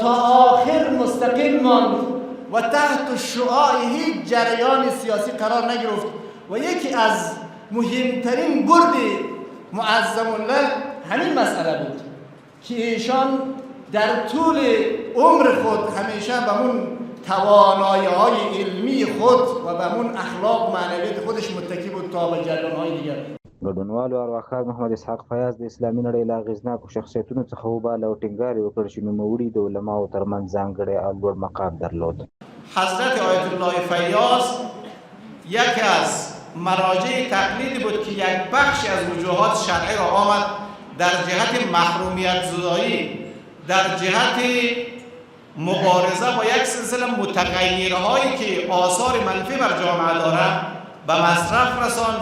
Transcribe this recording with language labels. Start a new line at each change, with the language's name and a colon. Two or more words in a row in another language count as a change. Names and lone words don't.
Persian: تا آخر مستقل ماند و تحت شعاع هیچ جریان سیاسی قرار نگرفت و یکی از مهمترین برد معظم الله همین مسئله بود که ایشان در طول عمر خود همیشه به اون توانایی‌های علمی خود و به اون اخلاق معنویت خودش متکی بود تا به جریان‌های دیگر.
Pashto: ګډونوالو ارواښاد محمد اسحاق فیاض د اسلامي نړۍ له اغېزناکو شخصیتونو څخه وباله او ټینګار یې وکړ چې نوموړي د علماو ترمنځ ځانګړی او لوړ مقام درلود.
Persian: حضرت آیت الله فیاض یکی از مراجع تقلید بود که یک بخشی از وجوهات شرعی را آمد در جهت محرومیت زدایی، در جهت مبارزه با یک سلسله متغیرهایی که آثار منفی بر جامعه دارد به مصرف رساند.